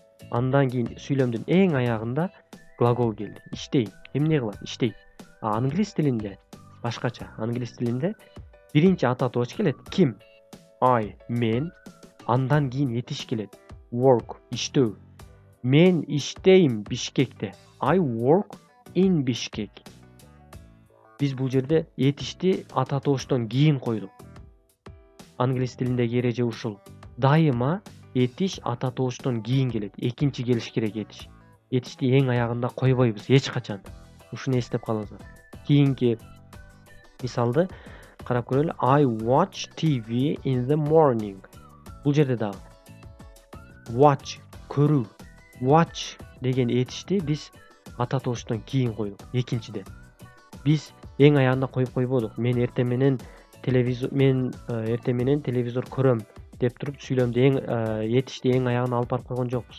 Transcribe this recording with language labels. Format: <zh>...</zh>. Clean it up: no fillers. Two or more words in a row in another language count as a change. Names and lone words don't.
<ky>Андан кийин сүйлөмдүн эң аягында глагол келди. Иштейм. Эмне кылат? Иштейт. Англис тилинде башкача. Англис тилинде биринчи ата тооч келет. Ким? I. Мен. Андан кийин этиш келет. Work. Иштөө. Мен иштейм Бишкекте.</ky> <en>I work in Bishkek.</en> <ky>Биз бул жерде этишти ата тоочтон кийин койдук. Англис тилиндеги эреже ушул. Дайыма этиш ата тоочтон кийин келет. Экинчи келиш керек этиш. Этишти эң аягында койбойбуз эч качан. Ушуну эстеп калыңыздар. Кийинки мисалды карап көрөлү.</ky> <en>I watch TV in the morning.</en> <ky>Бул жерде дагы watch, көрүү. Watch деген этишти биз ата тоочтон кийин койдук. Экинчиде. Биз эң аягында коюп койбодук. Мен эртең менен телевизор көрөм деп туруп сүйлөмдү этишти эң аягына алып барып койгон жокпуз.</ky>